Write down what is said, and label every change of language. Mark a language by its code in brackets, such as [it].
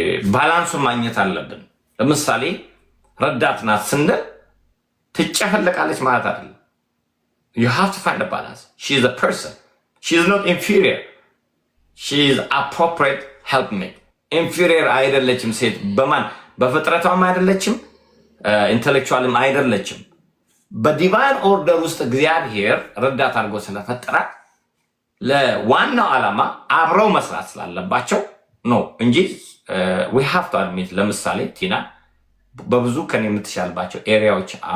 [am] ባላንሱን ማግኘት አለብን። ለምሳሌ ረዳት ናት ስንል ትጨፈለቃለች ማለት አይደለም። [en] you have to find a balance. she is a person. she is not inferior. she is appropriate helpmate. [am] inferior አይደለችም ሴት በማን በፍጥረቷም አይደለችም ኢንተሌክቹዋልም አይደለችም። በዲቫይን ኦርደር ውስጥ እግዚአብሔር ረዳት አድርጎ ስለፈጠራት ለዋናው ዓላማ አብረው መስራት ስላለባቸው ነው እንጂ [en] we have to admit [am] ለምሳሌ ቲና በብዙ ከኔ የምትሻልባቸው ኤሪያዎች